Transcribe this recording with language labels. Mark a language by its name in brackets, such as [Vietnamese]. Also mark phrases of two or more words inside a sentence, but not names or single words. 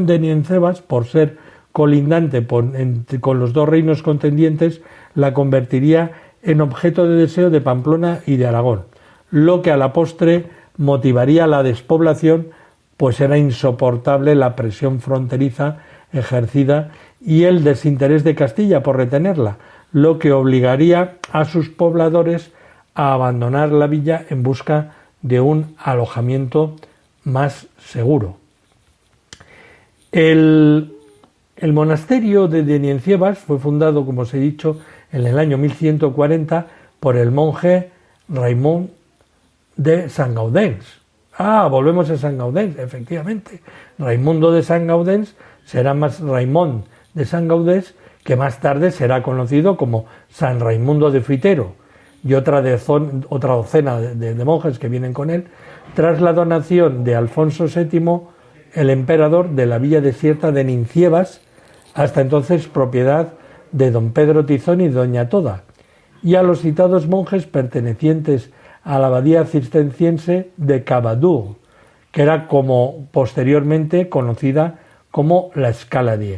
[Spanish] de Niencievas, por ser colindante con los dos reinos contendientes, la convertiría en objeto de deseo de Pamplona y de Aragón, lo que a la postre motivaría la despoblación, pues era insoportable la presión fronteriza ejercida y el desinterés de Castilla por retenerla, lo que obligaría a sus pobladores a abandonar la villa en busca de un alojamiento más seguro. El monasterio de Niencievas fue fundado, como os he dicho, en el año 1140 por el monje Raimon de Sant Gaudens. Volvemos a Sant Gaudens, efectivamente. Raimundo de Sant Gaudens será más Raimon de Sant Gaudens, que más tarde será conocido como San Raimundo de Fitero, y otra docena de monjes que vienen con él, tras la donación de Alfonso VII, el emperador, de la villa desierta de Niencievas, hasta entonces propiedad de don Pedro Tizón y doña Toda, y a los citados monjes pertenecientes a la abadía cisterciense de Cabadur, que era como posteriormente conocida como la Scala Dei.